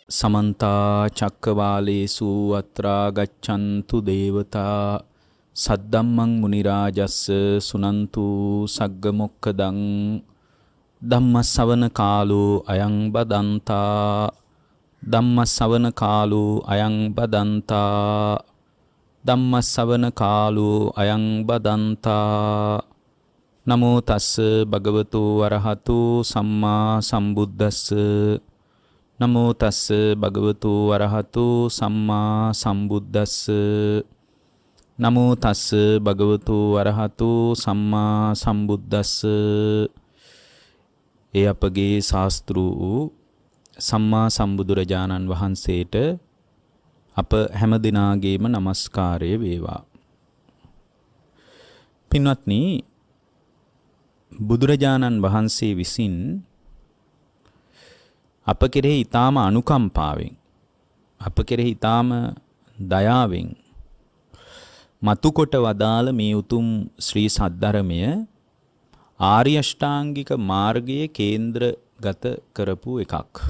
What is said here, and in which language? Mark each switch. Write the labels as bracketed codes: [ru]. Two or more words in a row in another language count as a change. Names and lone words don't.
[pi] समन्ता चक्कवालेषु अत्रा गच्छन्तु देवता सद्दम्मं मुनिराजस्स सुनन्तु सग्गमुक्खदं धम्मसवන කාලෝ අයං බදන්තා ධම්මසවන කාලෝ අයං බදන්තා ධම්මසවන කාලෝ අයං බදන්තා නමෝ තස්ස භගවතු අරහතු සම්මා සම්බුද්දස්ස නමෝ තස්ස භගවතු අරහතු සම්මා සම්බුද්දස්ස නමෝ තස්ස භගවතු අරහතු සම්මා සම්බුද්දස්ස. [si] ඒ අපගේ ශාස්ත්‍රු වූ සම්මා සම්බුදුරජාණන් වහන්සේට අප හැම දිනාගේම নমස්කාරය වේවා. පින්වත්නි, බුදුරජාණන් වහන්සේ විසින් අප කෙරෙහි ඊටාම අනුකම්පාවෙන්, අප කෙරෙහි ඊටාම දයාවෙන් මතුකොට වදාළ මේ උතුම් ශ්‍රී සද්ධර්මය ආර්ය අෂ්ටාංගික මාර්ගයේ කේන්ද්‍රගත කරපු එකක්.